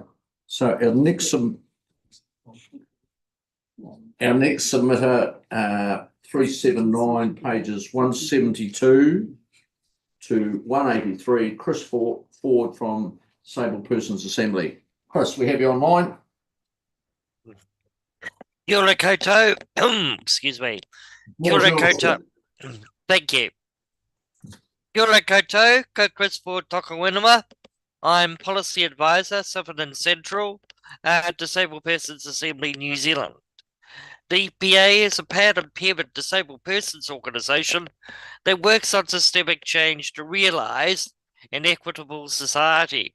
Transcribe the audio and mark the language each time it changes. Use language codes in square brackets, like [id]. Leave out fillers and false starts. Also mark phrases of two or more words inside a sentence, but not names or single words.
[en] So our next submitter, 379, pages 172 to 183, Chris Ford from Disabled Persons Assembly. Chris, we have you online. [mi] Kia ora koutou. [en] Excuse me. [mi] Kia ora koutou. [en] Thank you. [mi] Kia ora koutou, ko Chris Ford toka whenua. [en] I'm Policy Advisor, Southern and Central, Disabled Persons Assembly New Zealand. DPA is a paired impairment disabled persons organisation that works on systemic change to realise an equitable society.